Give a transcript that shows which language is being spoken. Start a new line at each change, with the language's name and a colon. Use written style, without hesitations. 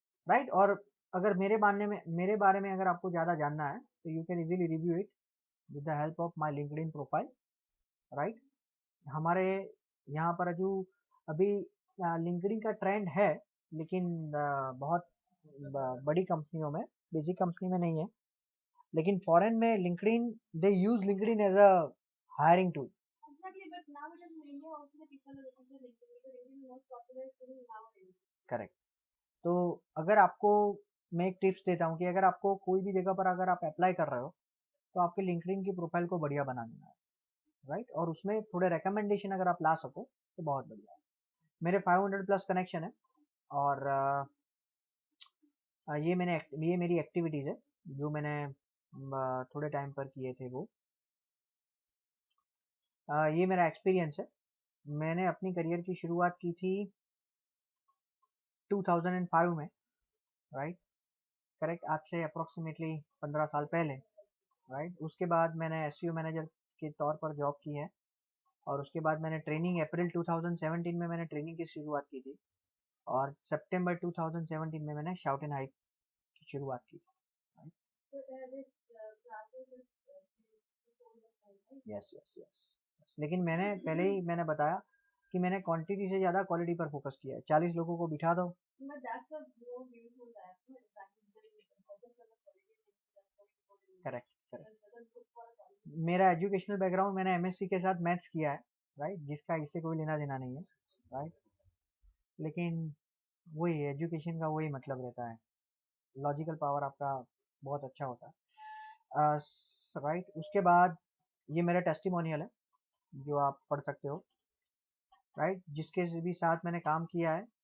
Hindi: Right. और अगर मेरे बारे में अगर आपको ज़्यादा जानना है तो
English: you can easily review it with the help of my LinkedIn profile,
Hindi: right. हमारे यहाँ पर जो अभी लिंक्डइन का ट्रेंड है, लेकिन बहुत बड़ी कंपनियों में, बेसिक कंपनी में नहीं है, लेकिन फॉरेन में LinkedIn,
English: They use LinkedIn as a hiring tool. Exactly, but nowadays in India also the people are looking for LinkedIn because LinkedIn is most popular tool nowadays.
Hindi: Correct. तो अगर आपको मैं एक टिप्स देता हूँ कि अगर आपको कोई भी जगह पर अगर आप अप्लाई कर रहे हो तो आपके लिंक्डइन की प्रोफाइल को बढ़िया बना देना है, राइट। और उसमें थोड़े रिकमेंडेशन अगर आप ला सको तो बहुत बढ़िया है। मेरे 500 प्लस कनेक्शन है, और ये मेरी एक्टिविटीज़ है जो मैंने थोड़े टाइम पर किए थे वो। ये मेरा एक्सपीरियंस है। मैंने अपनी करियर की शुरुआत की थी 2005 में, राइट, करेक्ट, आज से अप्रोक्सीमेटली 15 साल पहले, राइट। उसके बाद मैंने एसईओ मैनेजर के तौर पर जॉब की है, और उसके बाद मैंने ट्रेनिंग अप्रैल 2017 में मैंने ट्रेनिंग की शुरुआत की थी, और सितंबर 2017 में मैंने शाउट एंड हाइक की शुरुआत की थी, right.
English: So this classes is 4 years old, right? Yes yes yes.
Hindi: लेकिन मैंने बताया कि मैंने क्वांटिटी से ज़्यादा क्वालिटी पर फोकस किया है। 40 लोगों को बिठा दो।
English: But that's the more beautiful that, no? Exactly. Because you can focus on the quality things, that's what people do.
Hindi: Correct correct.
English: It doesn't look for a quality.
Hindi: मेरा एजुकेशनल बैकग्राउंड, मैंने MSc के साथ maths किया है, right, जिसका इससे कोई लेना देना नहीं है, राइट। लेकिन वही एजुकेशन का वही मतलब रहता है, लॉजिकल पावर आपका बहुत अच्छा होता है, राइट। उसके बाद ये मेरा टेस्टिमोनियल है जो आप पढ़ सकते हो, राइट, जिसके भी साथ मैंने काम किया है।